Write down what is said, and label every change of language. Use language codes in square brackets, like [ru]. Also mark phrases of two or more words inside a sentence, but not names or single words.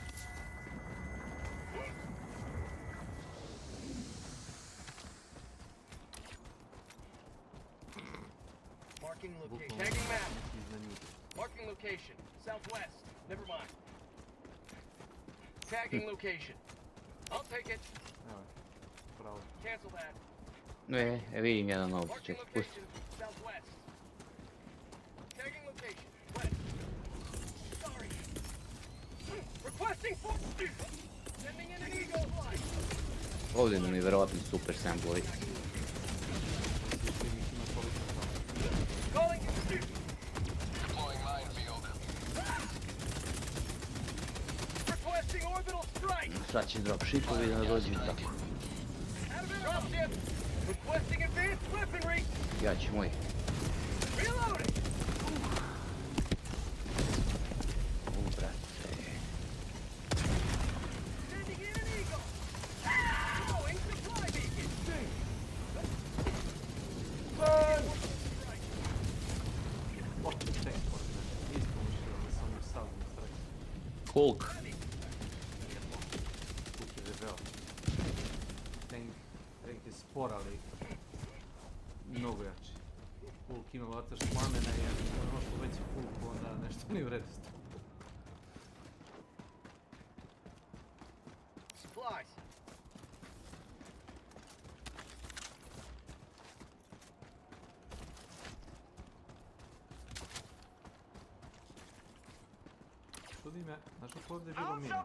[en] Marking location. Tagging map. Marking location. Southwest. Never mind. Tagging location. I'll take it. Cancel that. [bs] Vidim jedan ovdje, [en] Marking [bs] čekaj, pusti. [en] location. Southwest. Tagging location. West. Sorry. Requesting for... Sending in an Eagle flight. [bs] Ovdje nam je vjerovatno super samplovi. [en] Calling in. Deploying minefield. Requesting orbital strike. [bs] Sad će dropshipovi da dođu tako. [en] Dropship. Requesting advanced weaponry. [bs] Ja ću moj. [en] Reloading. [bs] Brate. [en] Sending in an Eagle. Going supply beacon. Hulk. [bs] Tank je spor, ali mnogo jači. Hulk ima vataš plamena i ono što veći Hulk, onda nešto nije u redu. [en] Supplies. [bs] Čudi me, znaš kako ovdje je bilo mina?